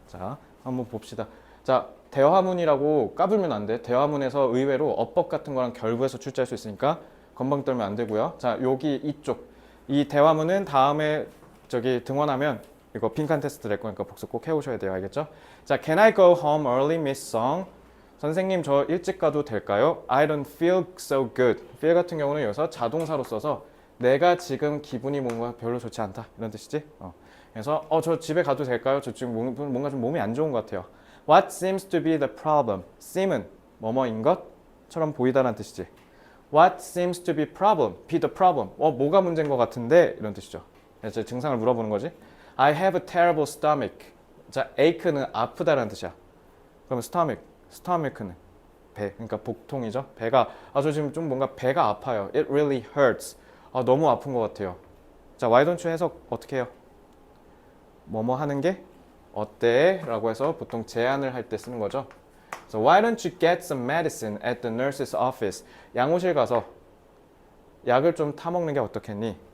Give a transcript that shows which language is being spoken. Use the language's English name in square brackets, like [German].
[Korean] 자, 한번 봅시다. 자, 대화문이라고 까불면 안 돼. 대화문에서 의외로 어법 같은 거랑 결부해서 출제할 수 있으니까 건방 떨면 안 되고요. 자, 여기 이쪽 이 대화문은 다음에 저기 등원하면 이거 빈칸 테스트 될 거니까 복습 꼭 해오셔야 돼요. 알겠죠? [English] 자, Can I go home early, Miss Song? [Korean] 선생님, 저 일찍 가도 될까요? [English] I don't feel so good. [Korean] feel 같은 경우는 여기서 자동사로 써서 내가 지금 기분이 뭔가 별로 좋지 않다 이런 뜻이지. 그래서 저 집에 가도 될까요? 저 지금 뭔가 좀 몸이 안 좋은 것 같아요. [English] What seems to be the problem? [Korean] seem은 뭐뭐인 것처럼 보이다라는 뜻이지. [English] What seems to be be the problem? [Korean] 뭐가 문제인 것 같은데 이런 뜻이죠. 그래서 증상을 물어보는 거지. [English] I have a terrible stomach. [Korean] 자, ache는 아프다라는 뜻이야. 그러면 stomach는 배, 그러니까 복통이죠. 배가 저 지금 좀 뭔가 배가 아파요. [English] It really hurts. [Korean] 너무 아픈 것 같아요. 자, why don't you 해석 어떻게 해요? 뭐뭐 하는 게 어때? 라고 해서 보통 제안을 할 때 쓰는 거죠. [English] So why don't you get some medicine at the nurse's office? [Korean] 양호실 가서 약을 좀 타먹는 게 어떻겠니?